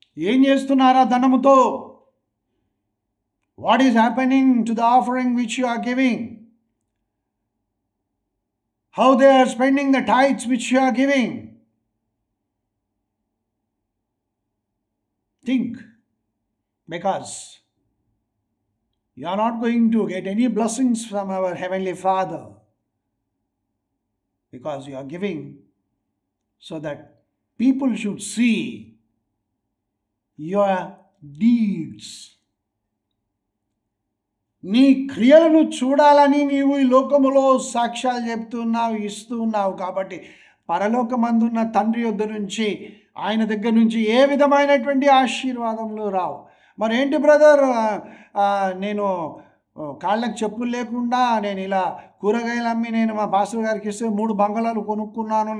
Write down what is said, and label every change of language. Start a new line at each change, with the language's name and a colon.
Telugu: ఏం చేస్తున్నారా ధనముతో?
English: What is happening to the offering which you are giving? How they are spending the tithes which you are giving? Think, because you are not going to get any blessings from our Heavenly Father, because you are giving so that people should see your deeds.
Telugu: నీ క్రియలను చూడాలని నీవు ఈ లోకములో సాక్ష్యాలు చెప్తున్నావు, ఇస్తున్నావు. కాబట్టి పరలోకమందున్న తండ్రి యొద్ద నుంచి, ఆయన దగ్గర నుంచి ఏ విధమైనటువంటి ఆశీర్వాదములు రావు. మరి ఏంటి బ్రదర్, నేను కాళ్ళకి చెప్పులు లేకుండా నేను ఇలా కూరగాయలు అమ్మి నేను మా పాస్టర్ గారికి ఇస్తే 3 బంగాళాలు కొనుక్కున్నాను.